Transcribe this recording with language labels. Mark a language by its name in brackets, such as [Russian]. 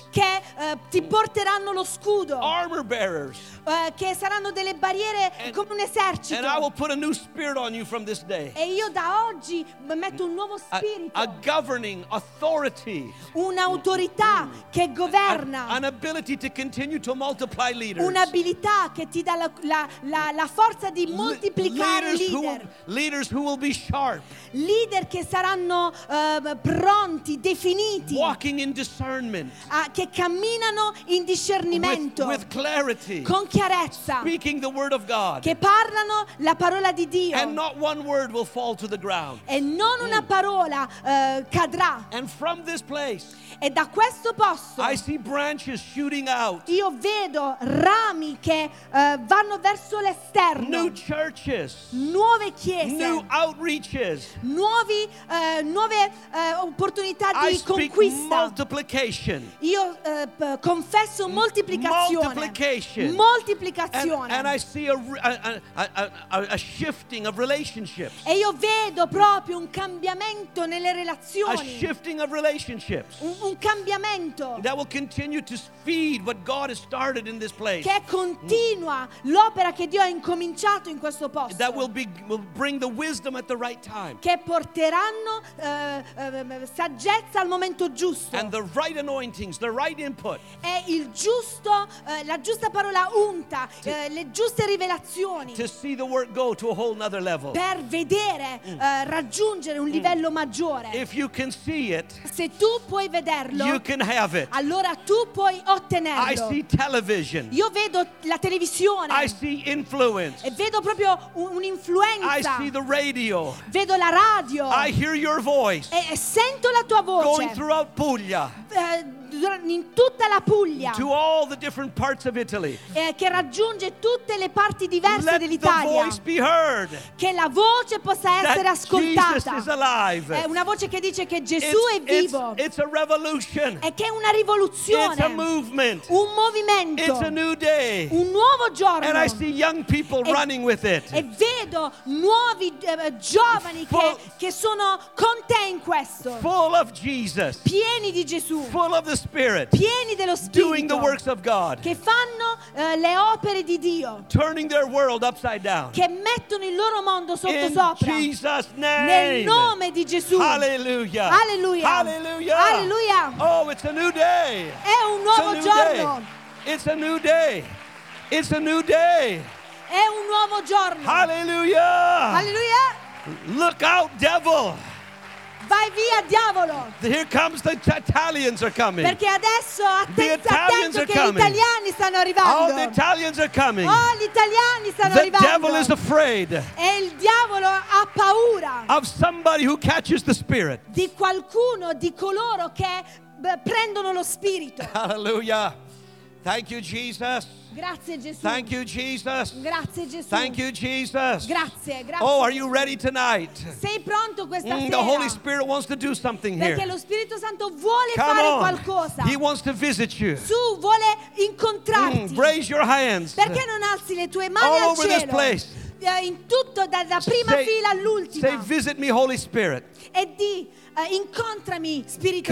[Italian] che ti porteranno lo scudo, [English] armor bearers, [Italian] che saranno delle barriere come un esercito. [English] And I will put a new spirit on you from this day. [Italian] E io da oggi metto un nuovo spirito, [English] a governing authority, [Italian] un'autorità che governa, [English] an ability to continue to multiply leaders, [Italian] un'abilità che ti dà la forza di moltiplicare leader. [English] Leaders who will be sharp. [Italian] Leader che saranno pronti, definiti. [English] Walking in discernment. [Italian] Che camminano in discernimento. [English] With clarity. [Italian] Con chiarezza. [English] Speaking the word of God. [Italian] Che parlano la parola di Dio. [English] And not one word will fall to the ground. [Italian] E non una parola cadrà. [English] And from this place. [Italian] E da questo posto. [English] I see branches shooting out. [Italian] Io vedo rami che vanno verso l'esterno. [English] New churches. [Italian] Nuove chiese, [English] new outreaches, [Italian] nuove opportunità di conquista. Io confesso moltiplicazione. Moltiplicazione. [English] And I see a shifting of relationships. [Italian] E io vedo proprio un cambiamento nelle relazioni. [English] A shifting of relationships. [Italian] Un cambiamento. [English] That will continue to feed what God has started in this place. [Italian] Che continua l'opera che Dio ha incominciato in questo posto. [English] That will bring the wisdom at the right time. [Italian] Che porteranno saggezza al momento giusto. [English] And the right anointings, the right input. [Italian] E il giusto, la giusta parola giunta, le giuste rivelazioni. [English] To see the work go to a whole another level. [Italian] Per vedere, raggiungere un livello maggiore. [English] If you can see it, [Italian] se tu puoi vederlo, [English] you can have it. [Italian] Allora tu puoi ottenerlo. [English] I see television. [Italian] Io vedo la televisione. [English] I see influence. [Italian] E vedo proprio un'influenza. [English] I see the radio. [Italian] Vedo la radio. [English] I hear your voice. [Italian] E sento la tua voce. [English] Going throughout Puglia. [Italian] In tutta la Puglia. [English] To all the different parts of Italy. [Italian] Che raggiunge tutte le parti diverse dell'Italia. [English] Let the voice be heard. [Italian] Che la voce possa essere ascoltata. [English] Jesus is alive. [Italian] È una voce che dice che Gesù è vivo. [English] It's a revolution. [Italian] E che è una rivoluzione. [English] It's a movement. [Italian] Un movimento. [English] It's a new day. [Italian] Un nuovo giorno. [English] And I see young people running with it. [Italian] E vedo nuovi giovani che sono con te in questo. [English] Full of Jesus. [Italian] Pieni di Gesù. [English] Full of the Spirit. [Italian] Pieni dello Spirito. [English] Doing the works of God. [Italian] Che fanno le opere di Dio. [English] Turning their world upside down. [Italian] Che mettono il loro mondo sotto in sopra. [English] Jesus name. [Italian] Nel nome di Gesù. [English] Hallelujah. Hallelujah. Hallelujah. Hallelujah. Oh, it's a new day. [Italian] È un nuovo giorno. [English] It's a new day. It's a new day. [Italian] È un nuovo giorno. [English] Hallelujah. Hallelujah. Look out, devil. [Italian] Vai via, diavolo. [English] Here comes the Italians are coming. [Italian] Perché adesso attenzione che gli italiani stanno arrivando. [English] Oh, the Italians are coming. [Italian] Oh, gli italiani stanno [English] the [Italian] arrivando. [English] The devil is afraid. [Italian] E il diavolo ha paura. [English] Of somebody who catches the spirit. [Italian] Di qualcuno, di coloro che prendono lo spirito. [English] Hallelujah. Thank you, Jesus. [Italian] Grazie Gesù. [English] Thank you, Jesus. [Italian] Grazie Gesù. [English] Thank you, Jesus. [Italian] Grazie, grazie. [English] Oh, are you ready tonight? [Italian] Sei pronto questa sera? [English] The Holy Spirit wants to do something here. [Italian] Perché lo Spirito Santo vuole [English] Come [Italian] fare [English] on. [Italian] Qualcosa. [English] He wants to visit you. [Italian] Su, vuole incontrarti. [English] Raise your hands. [Italian] Perché non alzi le tue mani [English] All [Italian] al cielo? [English] Over this place. [Italian] In tutto, dalla prima [English] say, [Italian] fila all'ultima. [English] Say, visit me, Holy Spirit. [Italian] E di incontrami Spirito